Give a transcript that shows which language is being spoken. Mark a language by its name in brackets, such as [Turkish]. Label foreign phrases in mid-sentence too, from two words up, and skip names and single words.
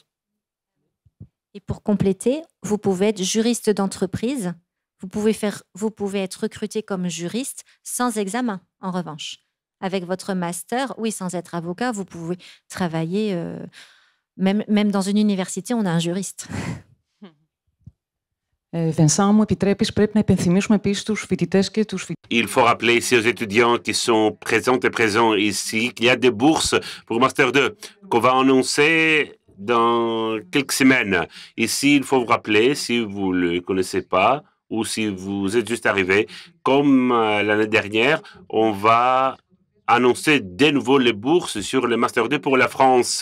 [French] Et pour compléter, vous pouvez être juriste d'entreprise. Vous pouvez être recruté comme juriste sans examen, en revanche. Avec votre master, oui, sans être avocat, vous pouvez travailler. Même dans une université, on a un juriste. Vincent, [Greek] μου επιτρέπεις, πρέπει να υπενθυμίσουμε επίσης τους φοιτητές και τους φοιτητές. [French] Il faut rappeler ici aux étudiants qui sont présents ici qu'il y a des bourses pour Master 2 qu'on va annoncer dans quelques semaines. Ici, il faut vous rappeler, si vous ne le connaissez pas ou si vous êtes juste arrivé, comme l'année dernière, on va annoncer de nouveau les bourses sur le Master 2 pour la France.